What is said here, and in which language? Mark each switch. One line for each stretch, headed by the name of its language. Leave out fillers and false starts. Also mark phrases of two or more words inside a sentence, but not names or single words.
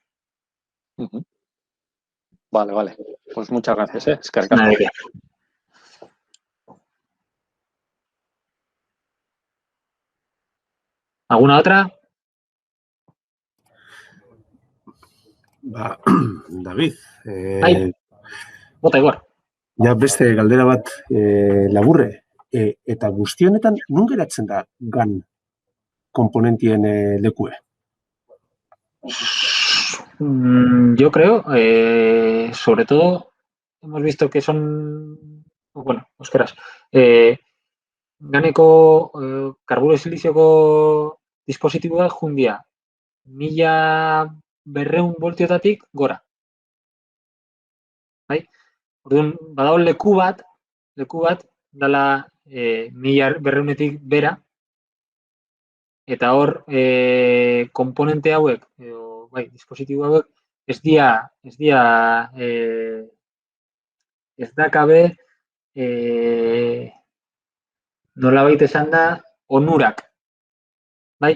Spanish: Vale, vale. Pues muchas gracias, es que Nada de qué. ¿Alguna otra? David,
Basque: Bota, Igor. ja beste galdera bat laburre, eta guzti honetan non geratzen da GAN komponentien lekue?
Spanish: Yo creo, sobre todo, hemos visto que son,
Basque: bueno, euskaraz, ganeko karburo silicioko dispositiboak jundia 1200 voltiotatik gora. Bai? Orduan, badago leku bat dala 1200etik bera, eta hor komponente hauek, bai, dispositibo hauek, ez dakabe nolabait esan da onurak, bai?